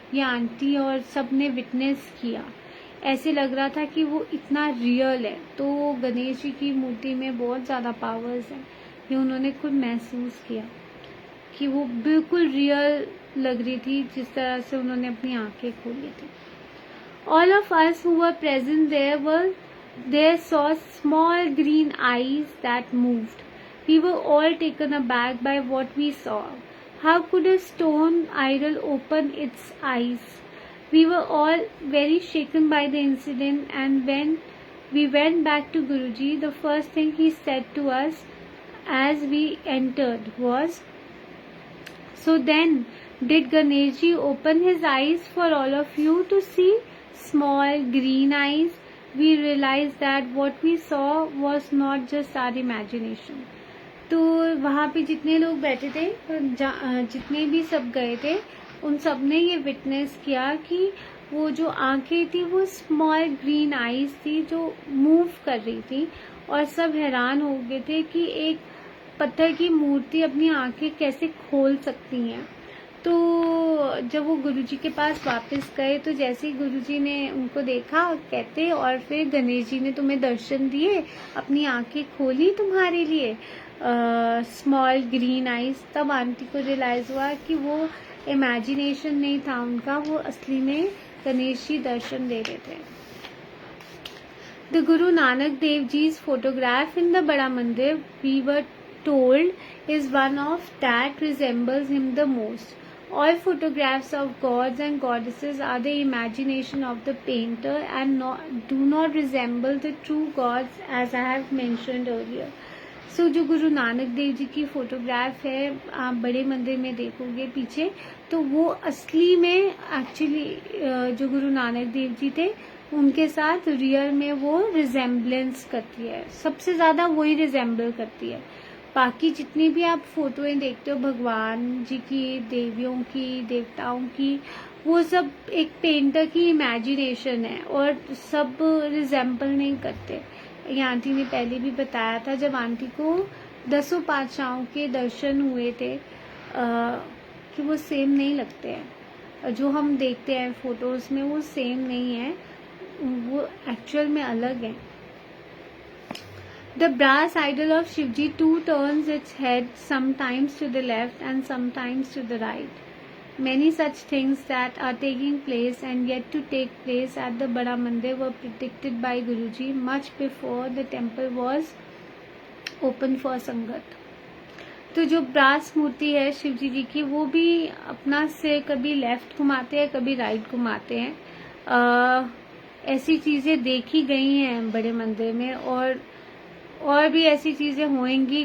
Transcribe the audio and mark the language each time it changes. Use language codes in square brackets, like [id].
[hi] ये आंटी और सब ने विटनेस किया। ऐसे लग रहा था कि वो इतना रियल है। तो गणेश जी की मूर्ति में बहुत ज़्यादा पावर्स हैं, ये उन्होंने खुद महसूस किया कि वो बिल्कुल रियल लग रही थी जिस तरह से उन्होंने अपनी आंखें खोली थी। [en] All of us who were present there saw small green eyes that moved. We were all taken aback by what we saw. How could a stone idol open its eyes? We were all very shaken by the incident, and when we went back to Guruji, the first thing he said to us as we entered was, "So then, did Ganesh ji open his eyes for all of you to see small green eyes?" We realized that what we saw was not just our imagination. [hi] तो वहाँ पे जितने लोग बैठे थे, जितने भी सब गए थे, उन सब ने ये विटनेस किया कि वो जो आंखें थी वो स्मॉल ग्रीन आईज थी जो मूव कर रही थी। और सब हैरान हो गए थे कि एक पत्थर की मूर्ति अपनी आंखें कैसे खोल सकती हैं। तो जब वो गुरुजी के पास वापस गए तो जैसे ही गुरुजी ने उनको देखा, कहते और फिर गणेश जी ने तुम्हें दर्शन दिए, अपनी आंखें खोली तुम्हारे लिए स्मॉल ग्रीन आईज। तब आंटी को रियलाइज हुआ कि वो इमेजिनेशन नहीं था उनका, वो असली में गणेश जी दर्शन दे रहे थे। [en] The Guru Nanak Dev Ji's photograph in the Bada Mandir, we were told, is one of that resembles him the most. All photographs of gods and goddesses are the imagination of the painter and do not resemble the true gods, as I have mentioned earlier. [hi] So जो गुरु नानक देव जी की photograph है आप बड़े मंदिर में देखोगे पीछे, तो वो असली में एक्चुअली जो गुरु नानक देव जी थे उनके साथ रियल में वो रिजेम्बलेंस करती है, सबसे ज़्यादा वही रिजेम्बल करती है। बाकी जितनी भी आप फोटोएं देखते हो भगवान जी की, देवियों की, देवताओं की, वो सब एक पेंटर की इमेजिनेशन है और सब रिजेम्बल नहीं करते। ये आंटी ने पहले भी बताया था जब आंटी को 10 पातशाहों के दर्शन हुए थे कि वो सेम नहीं लगते हैं। जो हम देखते हैं फोटोज़ में वो सेम नहीं है, वो एक्चुअल में अलग है। [en] The brass idol of Shivji too turns its head sometimes to the left and sometimes to the right. Many such things that are taking place and yet to take place at the Bada Mandir were predicted by Guruji much before the temple was open for Sangat. [hi] तो जो brass मूर्ति है शिवजी जी की, वो भी अपना सिर कभी left घुमाते हैं कभी राइट घुमाते हैं। ऐसी चीज़ें देखी गई हैं बड़े मंदिर में और भी ऐसी चीज़ें होंगी।